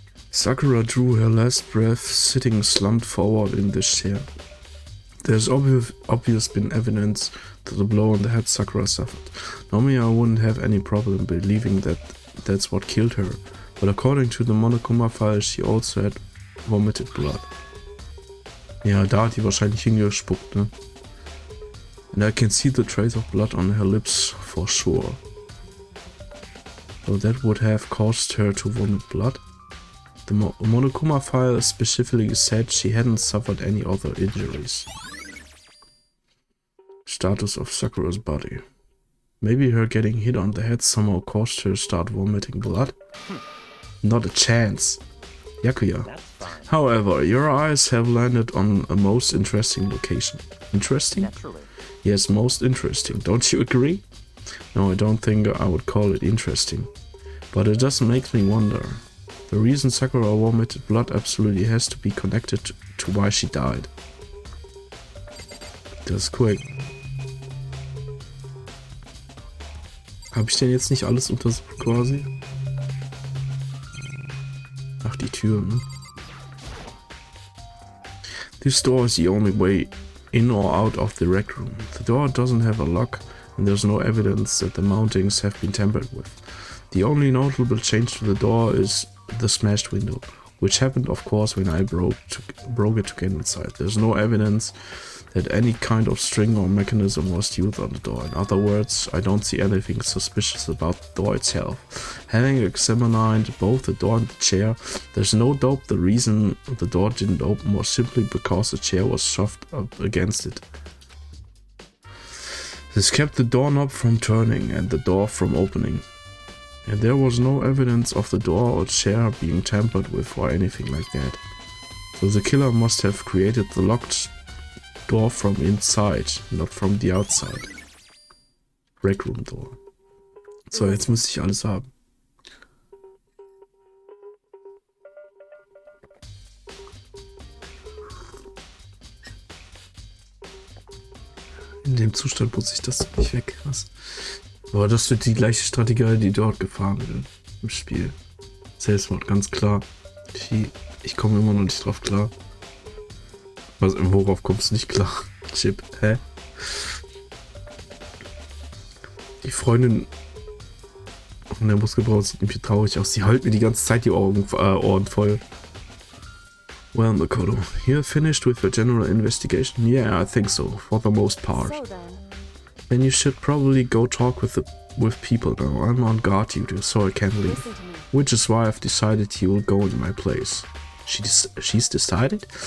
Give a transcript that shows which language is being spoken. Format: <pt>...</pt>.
<en>Sakura drew her last breath, sitting slumped forward in this chair. There's obvious been evidence to the blow on the head Sakura suffered. Normally I wouldn't have any problem believing that that's what killed her, but according to the Monokuma file she also had vomited blood.</en> <de>Ja, da hat die wahrscheinlich hingespuckt, ne?</de> <en>And I can see the trace of blood on her lips for sure. So that would have caused her to vomit blood. The Monokuma file specifically said she hadn't suffered any other injuries. Status of Sakura's body. Maybe her getting hit on the head somehow caused her to start vomiting blood? Not a chance. Yakuya. However, your eyes have landed on a most interesting location. Interesting? Naturally. Yes, most interesting. Don't you agree? No, I don't think I would call it interesting. But it does make me wonder. The reason Sakura vomited blood absolutely has to be connected to why she died.</en> <de>Das ist cool. Habe ich denn jetzt nicht alles untersucht quasi? Ach, die Tür. Tür. Hm?</de> <en>This door is the only way in or out of the rec room. The door doesn't have a lock, and there's no evidence that the mountings have been tampered with. The only notable change to the door is the smashed window, which happened of course when I broke it to get inside. There's no evidence that any kind of string or mechanism was used on the door. In other words, I don't see anything suspicious about the door itself. Having examined both the door and the chair, there's no doubt the reason the door didn't open was simply because the chair was shoved up against it. This kept the doorknob from turning and the door from opening. And there was no evidence of the door or chair being tampered with or anything like that. So the killer must have created the locked door from inside, not from the outside. Rec Room Door.</en> <de>So, jetzt müsste ich alles haben. In dem Zustand putze ich das nicht weg. Was? Aber das wird die gleiche Strategie, die dort gefahren wird im Spiel. Selbstmord, ganz klar. Ich komme immer noch nicht drauf klar. Worauf kommst du nicht klar? Chip, hä? Die Freundin von der Muskelbraut sieht irgendwie traurig aus. Die hält mir die ganze Zeit die Ohren voll.</de> <en>Well, Makoto, you're finished with your general investigation? Yeah, I think so, for the most part. So Then you should probably go talk with people now. I'm on guard duty, so I can't leave. listen to me. Which is why I've decided you will go in my place. She's decided?</en>